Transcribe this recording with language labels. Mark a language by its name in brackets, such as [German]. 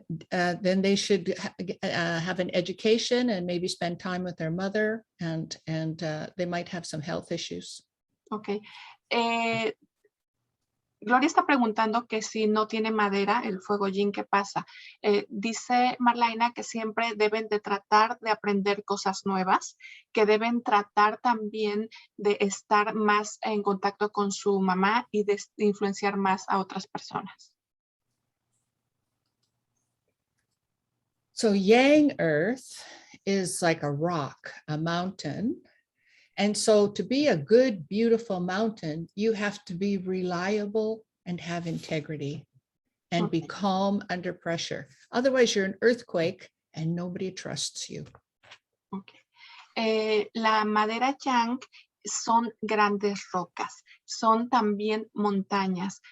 [English] Then they should have an education and maybe spend time with their mother, and they might have some health issues. Okay. [Spanish] Gloria está preguntando que si no tiene madera, el fuego yin, ¿qué pasa? Dice Marlyna que siempre deben de tratar de aprender cosas nuevas, que deben tratar también de estar más en contacto con su mamá y de influenciar más a otras personas. [English] So yang earth is like a rock, a mountain. And so to be a good, beautiful mountain, you have to be reliable and have integrity and be calm under pressure. Otherwise, you're an earthquake and nobody trusts you. Okay. [Spanish] La madera yang son grandes rocas, son también montañas.